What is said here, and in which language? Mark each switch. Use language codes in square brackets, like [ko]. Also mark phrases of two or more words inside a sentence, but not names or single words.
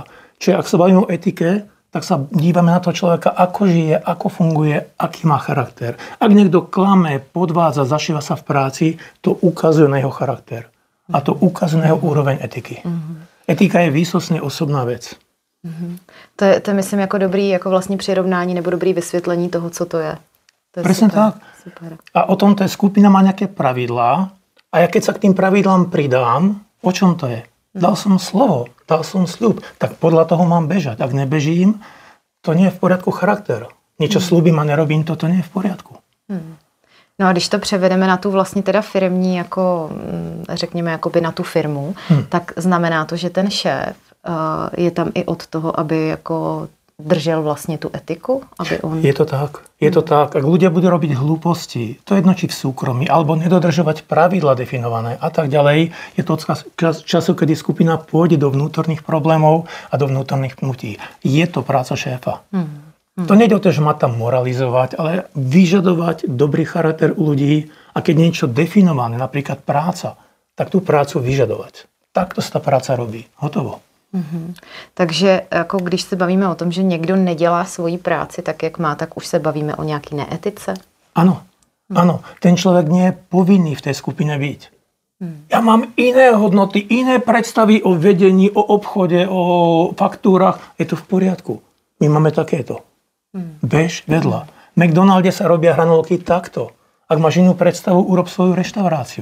[sk] Čiže ak sa bavíme o etike, tak sa dívame na toho človeka, ako žije, ako funguje, aký má charakter. Ak niekto klame, podvádza, zašíva sa v práci, to ukazuje na jeho charakter. A to ukazuje na jeho úroveň etiky. Etika je výsostne osobná vec. [cs] To je myslím jako dobrý jako vlastně přirovnání nebo dobrý vysvětlení toho, co to je. [sk] To je presne super, tak. Super. A o tom tá skupina má nejaké pravidlá a ja keď sa k tým pravidlám pridám, o čom to je? Dal som slovo, dal som sľub, tak podľa toho mám bežať. Ak nebežím, to nie je v poriadku charakter. Niečo sľubím a nerobím, to nie je v poriadku. [cs] No a když to převedeme na tu vlastně teda firmní, jako řekněme jakoby na tu firmu, tak znamená to, že ten šéf je tam i od toho, aby jako držel [sk] vlastne tú etiku? Aby on... Je to tak. Ak ľudia budú robiť hlúposti, to jedno či v súkromí, alebo nedodržovať pravidla definované a tak ďalej, je to času, kedy skupina pôjde do vnútorných problémov a do vnútorných pnutí. Je to práca šéfa. To nejde o to, že má tam moralizovať, ale vyžadovať dobrý charakter u ľudí a keď niečo definované, napríklad práca, tak tú prácu vyžadovať. Takto sa tá práca robí. Hotovo. [cs] Takže jako když se bavíme o tom, že někdo nedělá svoji práci tak, jak má, tak už se bavíme o nějaký neetice? [sk] Áno. Ten človek nie je povinný v tej skupine byť. Ja mám iné hodnoty, iné predstavy o vedení, o obchode, o faktúrach. Je to v poriadku. My máme takéto. Bež vedľa. V McDonalde sa robia hranolky takto. Ak máš inú predstavu, urob svoju reštauráciu.